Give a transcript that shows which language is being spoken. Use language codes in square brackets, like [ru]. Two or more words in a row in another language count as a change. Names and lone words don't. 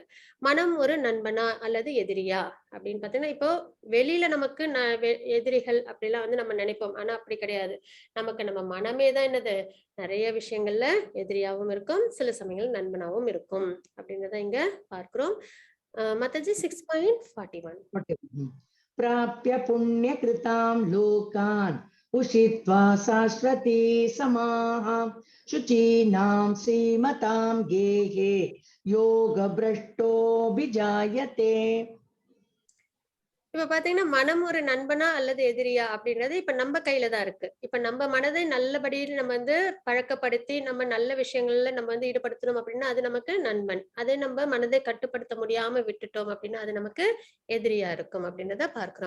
[ta] மனம் ஒரு நண்பனா அல்லது எதிரியா அப்படின்னு பார்த்தீங்கன்னா, இப்போ வெளியில நமக்கு எதிரிகள் அப்படிலாம் வந்து நம்ம நினைப்போம். ஆனா அப்படி கிடையாது. நமக்கு நம்ம மனமே தான் என்னது நெறைய விஷயங்கள்ல எதிரியாவும் இருக்கும். சில சமயங்கள் நண்பனாவும் இருக்கும். அப்படின்றத இங்க பார்க்கிறோம். மாதாஜி 6.41. [sa] प्राप्य पुण्यकृतां लोकान् उषित्वा शाश्वती समाः शुचीनां श्रीमतां गेहे योगभ्रष्टोऽभिजायते. [ta] இப்ப பாத்தீங்கன்னா, மனம் ஒரு நண்பனா அல்லது எதிரியா அப்படின்றது இப்ப நம்ம கையில தான் இருக்கு. இப்ப நம்ம மனதை நல்லபடியில் நம்ம வந்து பழக்கப்படுத்தி, நம்ம நல்ல விஷயங்கள்ல நம்ம வந்து ஈடுபடுத்தணும் அப்படின்னா, அது நமக்கு நண்பன். அதே நம்ம மனதை கட்டுப்படுத்த முடியாம விட்டுட்டோம் அப்படின்னா, அது நமக்கு எதிரியா இருக்கும் அப்படின்றத பார்க்கிறோம்.